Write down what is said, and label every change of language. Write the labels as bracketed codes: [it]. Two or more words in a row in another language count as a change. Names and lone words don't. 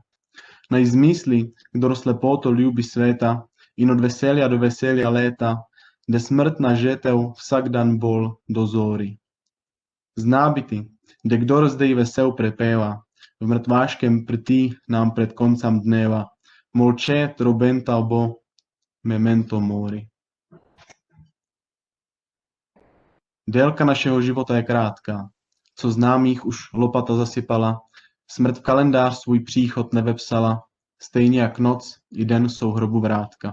[sl] Na izmisli, kdor slepoto ljubi sveta, in od veselja do veselja leta, da smrtna žetev vsak dan bolj dozori. Zna biti, da kdor zdaj vesel prepeva, v mrtvaškem prti nam pred koncem dneva, molče trobenta bo, [la] memento mori. [cs] Délka našeho života je krátká, co známých už lopata zasypala, smrt v kalendář svůj příchod nevepsala, stejně jak noc i den jsou hrobu vrátka.